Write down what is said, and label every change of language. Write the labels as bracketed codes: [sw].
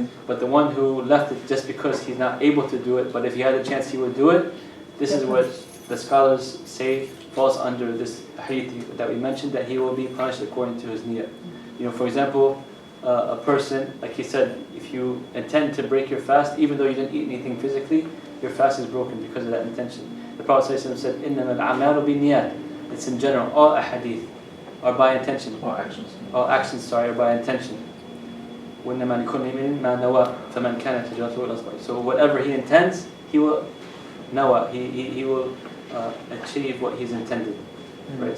[en] But the one who left it just because he's not able to do it, but if he had a chance he would do it, this is what the scholars say falls under this hadith that we mentioned, that he will be punished according to his niyyah. You know, for example, a person, like he said, if you intend to break your fast, even though you didn't eat anything physically, your fast is broken because of that intention. [ar] The Prophet ﷺ said, إِنَّمَا الْأَعْمَالُ بِالنِّيَّاتِ. [en] It's in general, all ahadith are by intention. All actions are by intention. [ar] وَإِنَّمَا لِكُلِّ امْرِئٍ مَا نَوَى فَمَنْ كَانَتْ هِجْرَتُهُ إِلَى اللَّهِ. [en] So whatever he intends, he will nawa, he will achieve what he's intended. Right?